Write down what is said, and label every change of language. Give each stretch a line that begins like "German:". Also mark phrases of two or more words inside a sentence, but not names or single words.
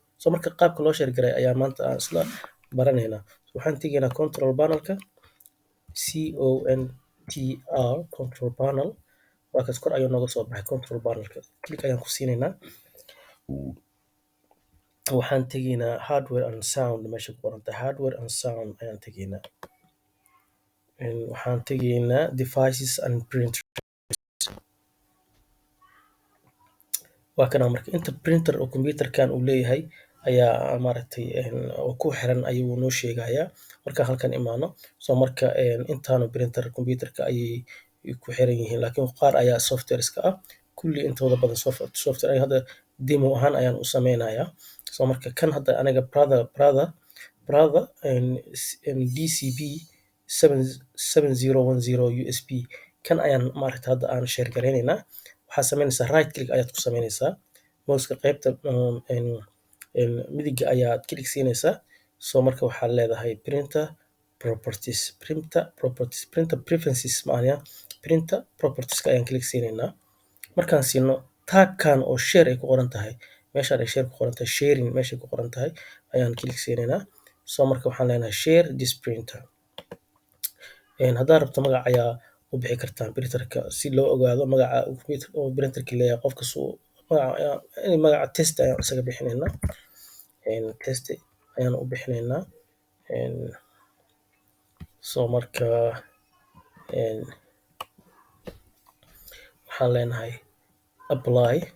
Somali: So marka qaabka loo share gareeyo ayaa maanta aan isla baranaynaa. Waxaan tegaynaa
English: control panel-ka control panel.
Somali: Waa kaas kor ayuu nooga soo baxay
English: control panel-ka.
Somali: Click ayaan ku siinaynaa. Waxaan tegaynaa
English: hardware and sound
Somali: meesha ku qoran tahay
English: hardware and sound
Somali: ayaan tegaynaa. Waxaan tegaynaa
English: devices and printer.
Somali: Waa kana marka inta printer oo computerkan uu leeyahay ayaa maaragtay oo ku xiran ayuu noo sheegayaa marka halkan imaano. So marka intaanu printer computerka ayay ku xiran yihiin laakiin qaar ayaa softwareska ah. Kulli intooda badan software ay hadda demo ahaan ayaan u sameynayaa. So marka kan hadda aniga brother DCB 7010 USB kan ayaan maaragtay hadda aan share gareynaynaa. Waxaa sameynaysaa
English: right click
Somali: ayaad ku sameynaysaa. Mouse-ka qaybta midiga ayaad click siinaysaa. So marka waxaad leedahay
English: printer properties, printer preferences
Somali: maana
English: printer properties
Somali: ayaan click siinaynaa. Markaan siino tab-kan oo share ay ku qoran tahay meeshaan ay share ku qoran tahay sharing meesha ku qoran tahay ayaan click siinaynaa. So marka waxaan leenahay
English: share this printer.
Somali: Haddaad rabto magac ayaa u bixi kartaa printerka si loo ogaado magaca oo printerka leeyahay qofka suu magaca test ayaan isaga bixinaynaa. Test ayaan u bixinaynaa. So marka waxaan leenahay apply.